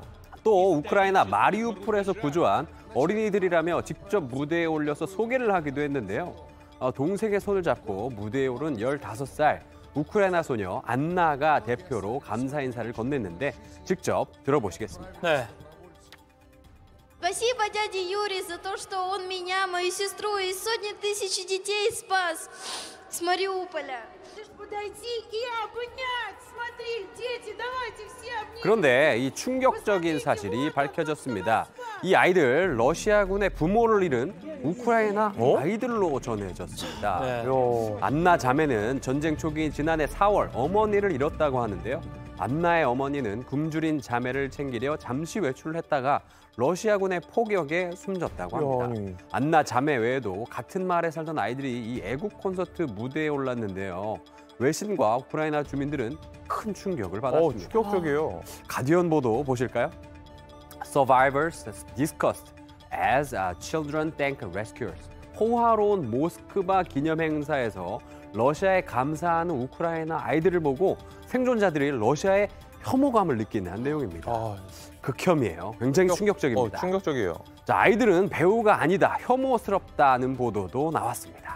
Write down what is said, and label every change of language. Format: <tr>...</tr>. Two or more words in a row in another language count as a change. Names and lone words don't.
<ko>또 우크라이나 마리우폴에서 구조한 어린이들이라며 직접 무대에 올려서 소개를 하기도 했는데요. 동생의 손을 잡고 무대에 오른 15살 우크라이나 소녀 안나가 대표로 감사 인사를 건넸는데 직접 들어보시겠습니다. 네.</ko> <ru>Спасибо дяде Юре за то, что он меня, мою сестру и сотни тысяч детей спас с Мариуполя.</ru> <ko>그런데 이 충격적인 사실이 밝혀졌습니다. 이 아이들 러시아군의 부모를 잃은 우크라이나 아이들로 전해졌습니다. 네. 안나 자매는 전쟁 초기인 지난해 4월 어머니를 잃었다고 하는데요. 안나의 어머니는 굶주린 자매를 챙기려 잠시 외출을 했다가 러시아군의 포격에 숨졌다고 합니다. 안나 자매 외에도 같은 마을에 살던 아이들이 이 애국 콘서트 무대에 올랐는데요. 외신과 우크라이나 주민들은 큰 충격을 받았습니다. 충격적이에요. 가디언 보도 보실까요?</ko> <en>Survivors discussed as children thank rescuers.</en> <ko>호화로운 모스크바 기념 행사에서 러시아에 감사하는 우크라이나 아이들을 보고 생존자들이 러시아에 혐오감을 느끼는 내용입니다. 극혐이에요. 굉장히 충격적입니다. 충격적이에요. 자, 아이들은 배우가 아니다, 혐오스럽다는 보도도 나왔습니다.</ko>